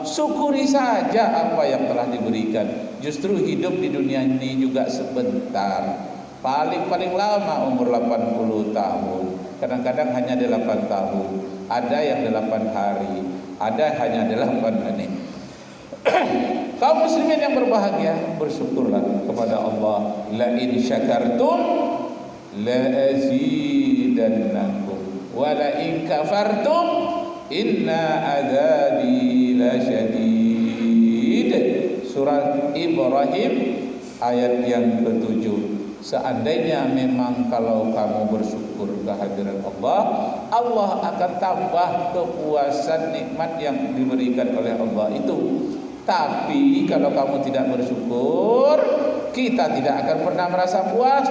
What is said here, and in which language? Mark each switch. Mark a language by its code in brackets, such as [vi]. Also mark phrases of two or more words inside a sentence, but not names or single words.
[id] Syukuri saja apa yang telah diberikan. Justru hidup di dunia ini juga sebentar. Paling lama umur 80 tahun. Kadang-kadang hanya 8 tahun. Ada yang 8 hari, ada hanya 8 menit. Kaum muslimin yang berbahagia, bersyukurlah kepada Allah. [ar] لئن شكرتم لأزيدنكم ولئن كفرتم إن عذابي لشديد. [id] Surah Ibrahim ayat yang ke-7. Seandainya memang kalau kamu bersyukur kehadiran Allah, Allah akan tambah kepuasan nikmat yang diberikan oleh Allah itu. Tapi kalau kamu tidak bersyukur, kita tidak akan pernah merasa puas.